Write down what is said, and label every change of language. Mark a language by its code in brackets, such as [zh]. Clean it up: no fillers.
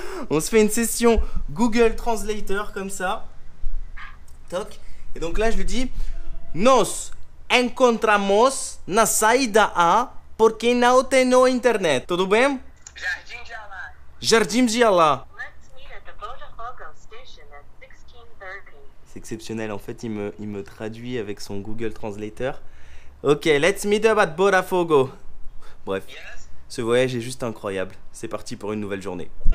[fr] On se fait une session Google Translator comme ça. Toc. Et donc là je lui dis: [pt] Nos encontramos na saída A porque não tenho internet. Tudo bem? Jardim de Alá. Jardim de Alá. [en] Let's meet at the Botafogo station at 16:30. [fr] C'est exceptionnel, en fait il me traduit avec son Google Translator. [en] Ok, let's meet up at Botafogo. [fr] Bref. [en] Yes. [fr] Ce voyage est juste incroyable. C'est parti pour une nouvelle journée.